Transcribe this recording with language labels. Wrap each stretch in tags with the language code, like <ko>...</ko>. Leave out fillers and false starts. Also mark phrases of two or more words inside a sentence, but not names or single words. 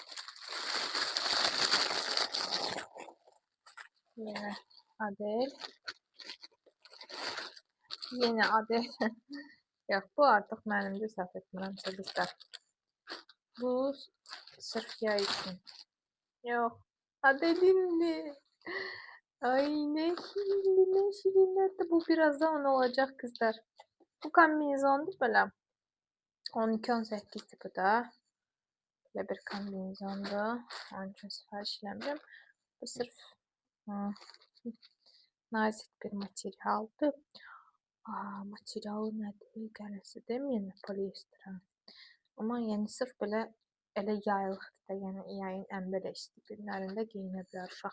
<az>Yenə Adel. Yenə Adel. Yox, bu artıq mənimdir, səhv etmirəmsə qızlar. Bu sırf yay üçün. Yox, Adelindir.</az> <tr>Ay ne şirinler. Bu birazdan olacak kızlar. Bu kombinezondur böyle. 12-18 tipi da. Böyle bir kombinezondur.</tr> <az>Onun için sipariş eləmişəm. Bu sırf nazik bir materialdır. Materialı nədir? Qərəsidir. Yəni poliester. Ama yəni sırf belə elə yaylıqdır da. Yəni yayın ən belə isti günlərində geyinə bilər uşaq.</az>